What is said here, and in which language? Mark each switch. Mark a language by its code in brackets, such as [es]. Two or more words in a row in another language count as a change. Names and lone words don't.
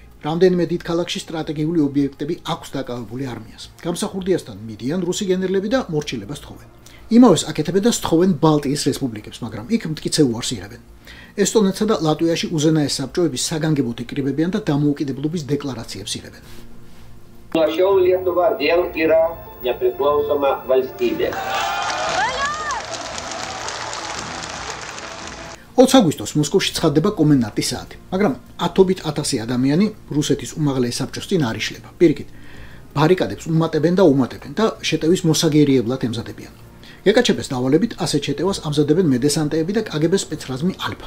[ka] რამდენიმე დიდ ქალაქში სტრატეგიული ობიექტები აქვს დაკავებული არმიას. გამსახურდიასთან მიდიან რუსი გენერლები და მორჩილებას თხოვენ. იმავეს აკეთებენ და სთხოვენ ბალტიის რესპუბლიკებს, მაგრამ იქ მტკიცე უარს იღებენ. ესტონეთსა და ლატვიაში უზენაეს საბჭოების საგანგებოდ იკრიბებიან და დამოუკიდებლობის декларაციებს იღებენ. [lt] Šiol Lietuva vėl yra nepriklausoma valstybė. [ka] 20 აგვისტოს მოსკოვში ცხადდება კომენდანტის საათი, მაგრამ ათობით ათასი ადამიანი რუსეთის უმაღლეს საბჭოს წინ არ იშლება. პირიქით, ბარიკადებს უმატებენ და შეტევის მოსაგერიებლად ემზადებიან. გეკაჩეპეს დავალებით ასეთ შეტევას ამზადებენ მედესანტეები და კგბ სპეცრაზმი ალფა.